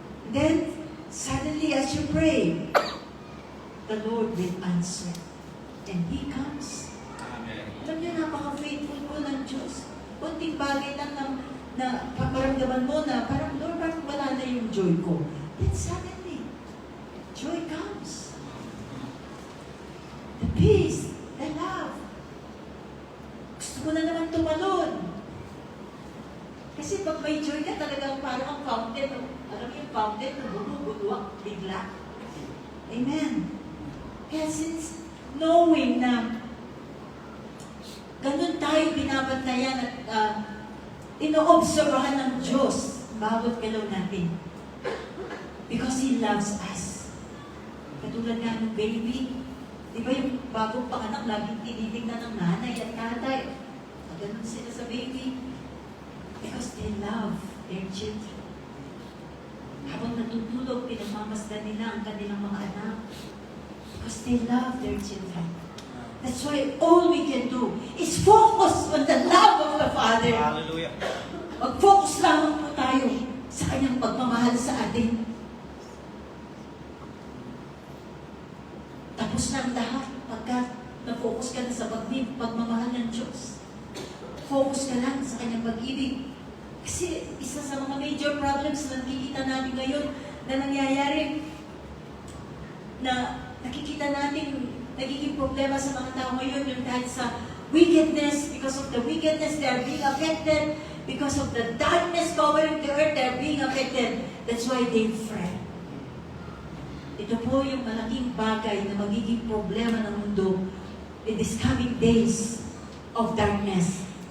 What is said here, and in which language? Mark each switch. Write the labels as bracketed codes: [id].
[en] Then, suddenly as you pray, the Lord will answer. And He comes. Amen. [tl] Alam niyo, napaka-faithful po ng Diyos. Kunting bagay lang na paparamdaman mo na parang, Lord, parang wala na yung joy ko. [en] Then suddenly, joy comes. The peace, the love. [tl] Gusto ko na naman tumalon. Kasi pag may joy ka, talagang parang ang fountain. Alam mo yung fountain, bumubuduak bigla. Amen. Kaya since knowing na ganun tayo binabantayan at inoobserbahan ng Diyos bawat galaw natin. [en] Because He loves us. [tl] Katulad nga ng baby, Di ba yung bagong panganak, laging tinitingnan ng nanay at tatay. Ganun sila sa baby. [en] Because they love their children. [tl] Habang natutulog, pinagmamasdan nila ang kanilang mga anak. [en] Because they love their children. That's why all we can do is focus on the love of the Father. Hallelujah. [tl] Mag-focus lamang po tayo sa kanyang pagmamahal sa atin. Tapos na ang lahat pagka na-focus ka na sa pagmamahal ng Diyos. Focus ka lang sa kanyang pag-ibig. Kasi isa sa mga major problems na nakikita natin ngayon na nangyayari, na nakikita natin nagiging problema sa mga tao ngayon yung dahil sa wickedness. [en] Because of the wickedness, they are being affected. Because of the darkness covering the earth, they are being affected. That's why they fret. [tl] Ito po yung malaking bagay na magiging problema ng mundo [en] in these coming days of darkness.